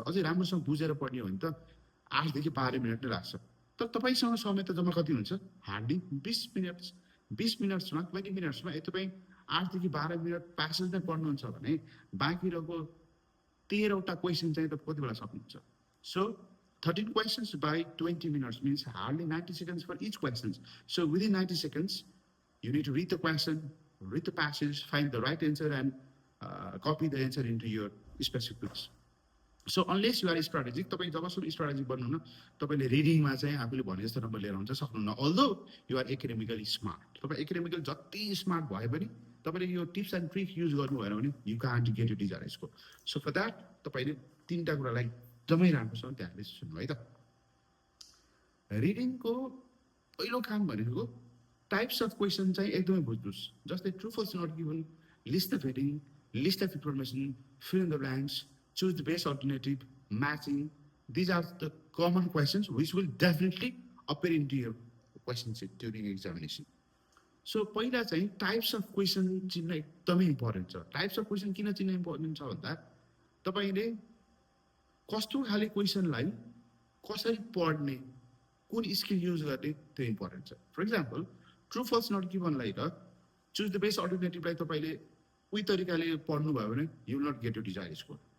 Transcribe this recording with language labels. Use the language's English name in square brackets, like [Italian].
[Nepali] अझै राम्रोसँग बुझेर पढ्ने हो भने त 8 देखि 12 मिनट नै लाग्छ। तर तपाईँसँग समय त जम्मा कति हुन्छ? हार्डली 20 मिनट्समा 20 मिनट्समा यदि तपाईँ 8 देखि 12 मिनट प्यासेज नै पढ्नुहुन्छ भने बाँकी रहेको 13वटा क्वेसन चाहिँ तपाईँ कति बेला सक्नुहुन्छ? [English] So 13 questions by 20 minutes means hardly 90 seconds for each question. So within 90 seconds, you need to read the question, read the passage, find the right answer, and copy the answer into your specific books. So unless you are strategic, [Nepali] तपाईँ जबसम्म strategic बन्नुहुन्न तपाईँले रिडिङमा चाहिँ आफूले भने जस्तो number लिएर हुन्छ सक्नुहुन्न। [English] although you are academically smart, [Nepali] तपाईँ एकाडेमिकल जति स्मार्ट भए पनि तपाईँले यो टिप्स एन्ड ट्रिक युज गर्नु भएन भने [English] You can't get you desire score. So for that [Nepali] तपाईँले 3टा कुरालाई एकदमै राम्रोसँग ध्यानले सुन्नु है त। रिडिङको पहिलो काम भनेको टाइप्स अफ क्वेसन चाहिँ एकदमै बुझ्नुहोस्। जस्तै [English] True false not given, list the heading, list of information, fill in the blanks, choose the best alternative, matching. These are the common questions which will definitely appear into your question sheet during examination. [Nepali] So पहिला चाहिँ types of question चिन्न एकदमै important छ। Types of question किन चिन्न important छ भन्दा तपाईँले कस्तो खाले क्वेसनलाई कसरी पढ्ने, कुन स्किल युज गर्ने त्यो इम्पोर्टेन्ट छ। For example true falls not गिभनलाई र चुज द बेस्ट अल्टरनेटिभलाई तपाईँले उही तरिकाले पढ्नुभयो भने [English] You will not get you desire score.